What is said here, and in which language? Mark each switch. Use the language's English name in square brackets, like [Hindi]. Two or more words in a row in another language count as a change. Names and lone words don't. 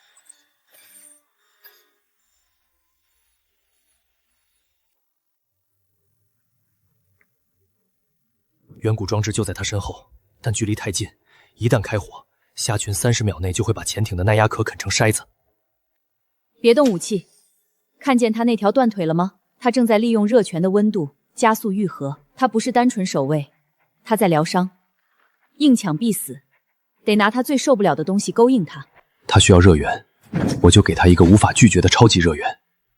[Chinese] 遠古裝置就在他身後，但距離太近，一旦開火，蝦群30秒內就會把潛艇的耐壓殼啃成篩子。別動武器，看見他那條斷腿了嗎？他正在利用熱泉的溫度加速癒合，他不是單純守衛，他在療傷。硬搶必死，得拿他最受不了的東西勾應他。他需要熱源，我就給他一個無法拒絕的超級熱源。